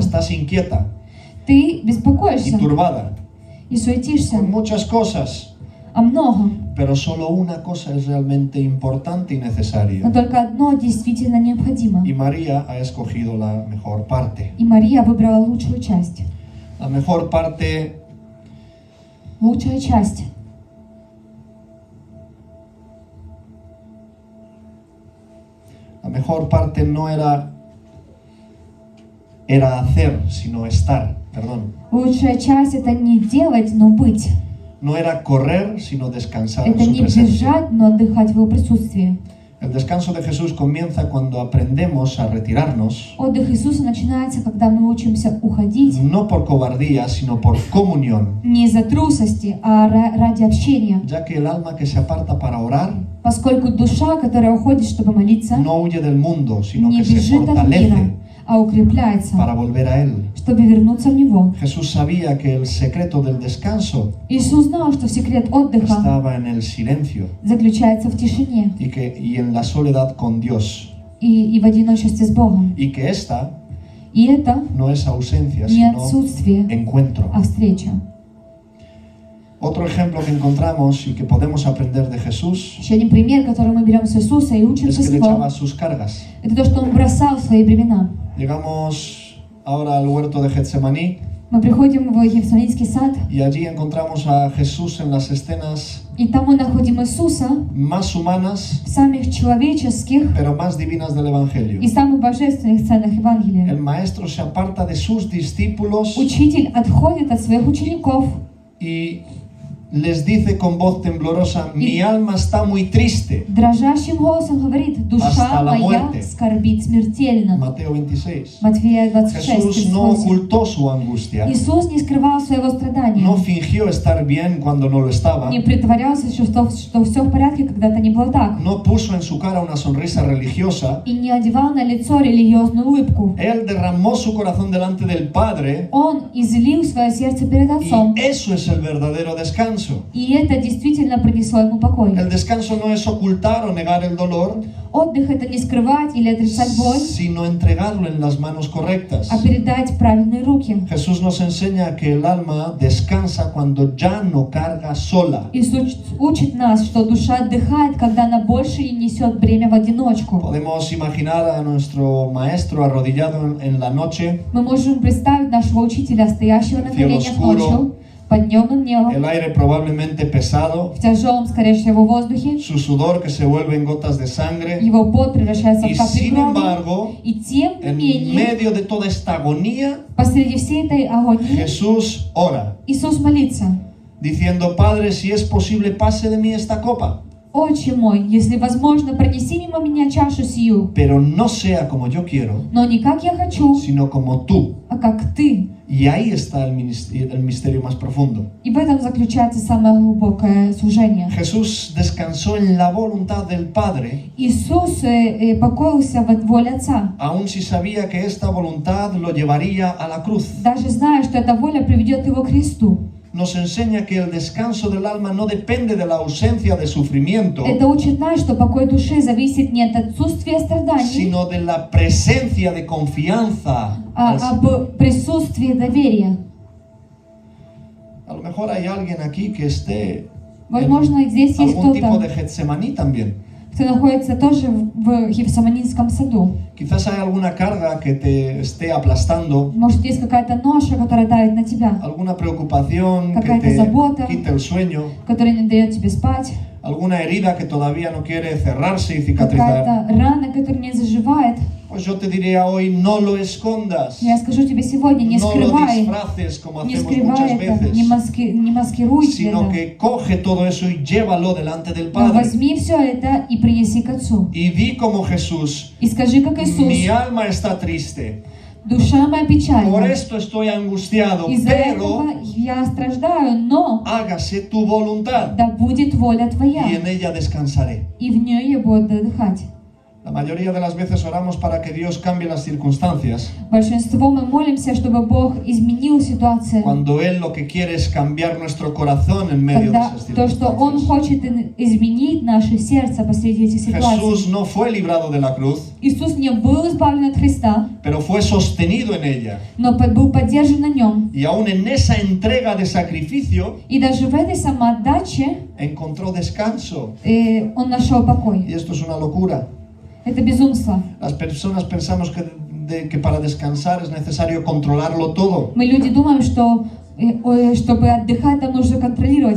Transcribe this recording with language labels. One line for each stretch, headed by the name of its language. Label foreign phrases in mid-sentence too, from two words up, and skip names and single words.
Spanish: estás inquieta
Russian: ты
Spanish: y
Russian: беспокоишься
Spanish: turbada
Russian: и суетишься
Spanish: con muchas cosas,
Russian: о многом,
Spanish: pero solo una cosa es realmente importante y
Russian: но
Spanish: necesaria.
Russian: только одно действительно необходимо.
Spanish: Y María ha escogido la mejor parte.
Russian: И Мария выбрала лучшую часть.
Spanish: La mejor parte
Russian: Лучшая часть.
Spanish: La mejor parte no era hacer, sino estar, perdón.
Russian: Лучшая часть — это не делать, но быть.
Spanish: No era correr, sino descansar en
Russian: Это
Spanish: su
Russian: не
Spanish: presencia.
Russian: бежать, но отдыхать в Его присутствии.
Spanish: El descanso de Jesús comienza cuando aprendemos a retirarnos,
Russian: Отдых Иисуса начинается, когда мы учимся уходить
Spanish: no por cobardía, sino por comunión,
Russian: не из-за трусости, а ради общения.
Spanish: ya que el alma que se aparta para orar
Russian: Поскольку душа, которая уходит, чтобы молиться,
Spanish: no huye del mundo, sino
Russian: не
Spanish: que se
Russian: бежит от мира,
Spanish: fortalece
Russian: а укрепляется,
Spanish: para volver a Él.
Russian: чтобы вернуться в Него.
Spanish: Jesús sabía que el secreto del descanso
Russian: Иисус знал, что секрет отдыха
Spanish: estaba en el silencio
Russian: заключается в тишине
Spanish: y en la soledad con Dios,
Russian: и в одиночестве с Богом.
Spanish: y que esta
Russian: И это
Spanish: no es ausencia,
Russian: не
Spanish: sino
Russian: отсутствие,
Spanish: encuentro.
Russian: а встреча.
Spanish: Otro ejemplo que encontramos y que podemos aprender de Jesús
Russian: Еще один пример, который мы берем с Иисуса и
Spanish: es
Russian: учимся
Spanish: que
Russian: с
Spanish: le echaba
Russian: Него,
Spanish: sus cargas.
Russian: это то, что Он бросал свои бремена.
Spanish: Llegamos ahora al huerto de Getsemaní
Russian: Мы приходим в Гефсиманский сад,
Spanish: y allí encontramos a Jesús en las escenas
Russian: и там мы находим Иисуса
Spanish: más humanas,
Russian: в самых человеческих
Spanish: pero más divinas del Evangelio.
Russian: и самых божественных сценах Евангелия.
Spanish: El maestro se aparta de sus discípulos
Russian: Учитель отходит от своих учеников
Spanish: y les dice con voz temblorosa, mi alma está muy triste.
Russian: Дрожащим голосом говорит: душа
Spanish: Hasta la
Russian: моя
Spanish: muerte.
Russian: скорбит смертельно.
Spanish: Mateo 26.
Russian: Матфея
Spanish: Jesús
Russian: 26,
Spanish: no
Russian: 38.
Spanish: ocultó su angustia,
Russian: Иисус не скрывал своего страдания,
Spanish: no fingió estar bien cuando no lo estaba,
Russian: не притворялся, что все в порядке, когда-то не было так,
Spanish: no puso en su cara una sonrisa religiosa.
Russian: и не одевал на лицо религиозную улыбку.
Spanish: Él derramó su corazón delante del Padre
Russian: Он излил свое сердце перед Отцом,
Spanish: y eso es el verdadero descanso.
Russian: и это действительно принесло ему покой.
Spanish: El descanso no es ocultar o negar el dolor,
Russian: Отдых — это не скрывать или отрицать боль,
Spanish: sino entregarlo en las manos correctas.
Russian: а передать в правильные руки.
Spanish: Jesús nos enseña que el alma descansa cuando ya no carga sola.
Russian: Иисус учит нас, что душа отдыхает, когда она больше не несет бремя в одиночку.
Spanish: Podemos imaginar a nuestro maestro arrodillado en la noche,
Russian: Мы можем представить нашего учителя, стоящего на коленях ночью, под дневным небом,
Spanish: el aire probablemente pesado,
Russian: в тяжелом, скорее всего, воздухе,
Spanish: su sudor que se vuelve en gotas de sangre,
Russian: его пот превращается
Spanish: y
Russian: в капли
Spanish: sin
Russian: крови.
Spanish: embargo,
Russian: И тем не
Spanish: en
Russian: менее,
Spanish: medio de toda esta agonía,
Russian: посреди всей этой агонии,
Spanish: Jesús ora,
Russian: Иисус молится:
Spanish: diciendo, Padre, si es posible, pase de mí esta copa,
Russian: «Отче мой, если возможно, пронеси мимо меня чашу сию,
Spanish: pero no sea como yo quiero,
Russian: но не как я хочу,
Spanish: sino como tú».
Russian: а как Ты».
Spanish: Y ahí está el misterio más profundo.
Russian: И в этом заключается самое глубокое служение.
Spanish: Jesús descansó en la voluntad del Padre,
Russian: Иисус покоился в воле Отца,
Spanish: aun si sabía que esta voluntad lo llevaría a la cruz.
Russian: даже зная, что эта воля приведет его к кресту.
Spanish: Nos enseña que el descanso del alma no depende de la ausencia de sufrimiento,
Russian: Это учит нас, что покой души зависит не от отсутствия страданий,
Spanish: sino de la presencia de confianza.
Russian: а об присутствии доверия.
Spanish: A lo mejor hay alguien aquí que esté
Russian: Возможно, здесь есть
Spanish: algún tipo
Russian: кто-то,
Spanish: de Getsemaní también.
Russian: кто находится тоже в Гефсиманском саду.
Spanish: Quizás hay alguna carga que te esté aplastando,
Russian: Может, есть какая-то ноша, которая давит на тебя,
Spanish: alguna preocupación que
Russian: Какая-то
Spanish: te
Russian: забота.
Spanish: quite el sueño,
Russian: которая не дает тебе спать,
Spanish: alguna herida que todavía no quiere cerrarse y cicatrizar.
Russian: какая-то рана, которая не заживает.
Spanish: Pues yo te diría hoy, no lo escondas,
Russian: Я скажу тебе сегодня: не
Spanish: no lo
Russian: скрывай,
Spanish: disfraces como
Russian: не
Spanish: hacemos
Russian: скрывай
Spanish: muchas
Russian: это,
Spanish: veces,
Russian: не маскируй
Spanish: sino
Russian: это,
Spanish: que coge todo eso y llévalo delante del
Russian: но
Spanish: Padre.
Russian: возьми все это и принеси к Отцу.
Spanish: Y di como Jesús,
Russian: И скажи, как Иисус:
Spanish: mi alma está triste,
Russian: душа моя
Spanish: por
Russian: печальна,
Spanish: esto estoy angustiado,
Russian: из-за
Spanish: pero
Russian: этого я страдаю, но
Spanish: hágase tu voluntad
Russian: да будет воля Твоя,
Spanish: y en ella descansaré.
Russian: и в ней я буду отдыхать.
Spanish: La mayoría de las veces oramos para que Dios cambie las circunstancias,
Russian: Большинство мы молимся, чтобы Бог изменил ситуацию,
Spanish: cuando Él lo que quiere es cambiar nuestro corazón en medio de
Russian: когда
Spanish: esas
Russian: то, что Он
Spanish: circunstancias.
Russian: хочет изменить наше сердце посреди этих ситуаций.
Spanish: Jesús no fue librado de la cruz,
Russian: Иисус не был избавлен от Христа,
Spanish: pero fue sostenido en ella.
Russian: но был поддержан на нем.
Spanish: Y aún en esa entrega de sacrificio
Russian: И даже в этой самоотдаче
Spanish: encontró descanso.
Russian: Он нашел покой.
Spanish: Y esto es una locura.
Russian: Это безумство.
Spanish: Las personas pensamos que para descansar es necesario controlarlo todo,
Russian: Мы, люди, думаем, что чтобы отдыхать, нам нужно контролировать